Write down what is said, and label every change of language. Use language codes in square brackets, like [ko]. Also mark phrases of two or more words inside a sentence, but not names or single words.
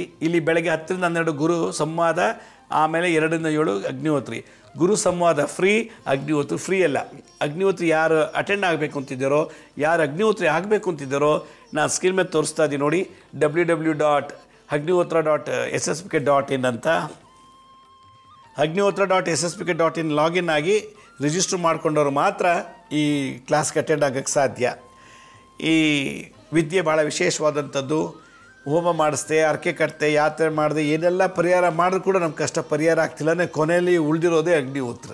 [kn] ಇಲ್ಲಿ ಬೆಳಗ್ಗೆ 10ರಿಂದ 12 ಗುರು ಸಂವಾದ, ಆಮೇಲೆ 2ರಿಂದ 7 ಅಗ್ನಿಹೋತ್ರಿ. ಗುರು ಸಂವಾದ ಫ್ರೀ, ಅಗ್ನಿಹೋತ್ರಿ ಫ್ರೀ ಅಲ್ಲ. ಅಗ್ನಿಹೋತ್ರಿ ಯಾರು ಅಟೆಂಡ್ ಆಗಬೇಕು ಅಂತಿದ್ದಾರೋ, ಯಾರು ಅಗ್ನಿಹೋತ್ರಿ ಆಗಬೇಕು ಅಂತಿದ್ದಾರೋ, ನಾನು ಸ್ಕ್ರೀನ್ ಮೇಲೆ ತೋರಿಸ್ತಾ ಇದ್ದೀನಿ ನೋಡಿ, www.agnihotra.ssbk.in ಅಂತ. agnihotra.ssbk.in ಲಾಗಿನ್ ಆಗಿ ರಿಜಿಸ್ಟರ್ ಮಾಡ್ಕೊಂಡವರು ಮಾತ್ರ ಈ ಕ್ಲಾಸ್ಗೆ ಅಟೆಂಡ್ ಆಗೋಕ್ಕೆ ಸಾಧ್ಯ. ಈ ವಿದ್ಯೆ ಭಾಳ ವಿಶೇಷವಾದಂಥದ್ದು. ಹೋಮ ಮಾಡಿಸ್ದೆ, ಅರ್ಕೆ ಕಟ್ತೆ, ಯಾತ್ರೆ ಮಾಡಿದೆ, ಏನೆಲ್ಲ ಪರಿಹಾರ ಮಾಡಿದ್ರು ಕೂಡ ನಮ್ಮ ಕಷ್ಟ ಪರಿಹಾರ ಆಗ್ತಿಲ್ಲ. ಕೊನೆಯಲ್ಲಿ ಉಳಿದಿರೋದೇ ಅಗ್ನಿಹೋತ್ರ.